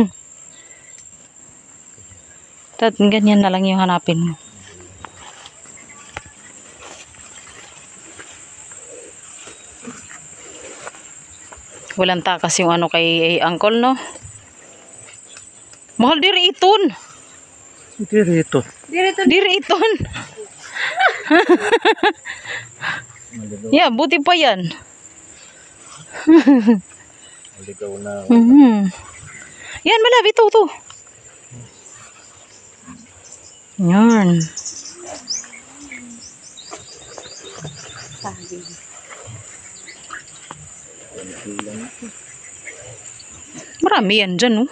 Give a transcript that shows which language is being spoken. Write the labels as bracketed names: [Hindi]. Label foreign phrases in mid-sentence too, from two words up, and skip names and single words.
[Filipino] Tad ganyan na lang yung hanapin mo. Walang takas yung ano kay uncle, no? [Waray] Mahal diri iton. Dirito. Diri iton. [Filipino] Yeah, buti pa yan. Maligaw na. Yan, malab. Ito. Yan. Marami yan dyan, no?